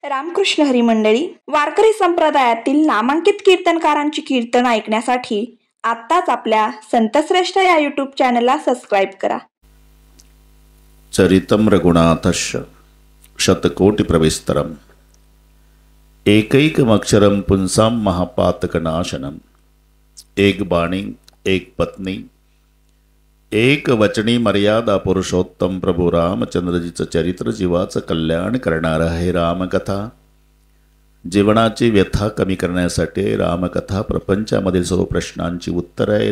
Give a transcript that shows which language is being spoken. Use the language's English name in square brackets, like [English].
[Marathi] रामकृष्ण हरी मंडळी, वारकरी संप्रदायातील नामांकित कीर्तनकारांची कीर्तन ऐकण्यासाठी आत्ताच आपल्या संतश्रेष्ठ या यूट्यूब चॅनलला सबस्क्राईब करा. [Sanskrit] चरितम रघुनाथस्य शतकोटी प्रविस्तरम एकैकमक्षरम पुंसाम महापातकनाशनम. [Marathi] एक बाणी एक पत्नी एक वचनी मर्यादा पुरुषोत्तम प्रभू रामचंद्रजीचं चरित्र जीवाचं कल्याण करणारं आहे. रामकथा जीवनाची व्यथा कमी करण्यासाठी रामकथा प्रपंचामधील सर्व प्रश्नांची उत्तर आहे.